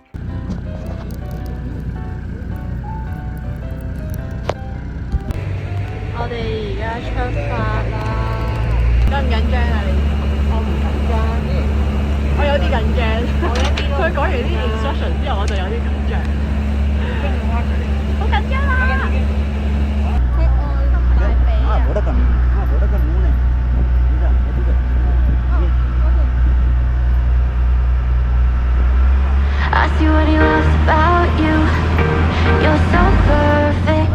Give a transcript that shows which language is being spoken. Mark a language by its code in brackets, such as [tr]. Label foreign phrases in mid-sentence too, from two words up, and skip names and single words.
[yue] 我哋而家出發啦，緊唔緊張啊你？我唔緊張，我有啲緊張。佢講完啲 instruction 之後，我就有啲緊張，好緊張啦！佢愛大髀啊！ [en] I see what he loves about you. You're so perfect.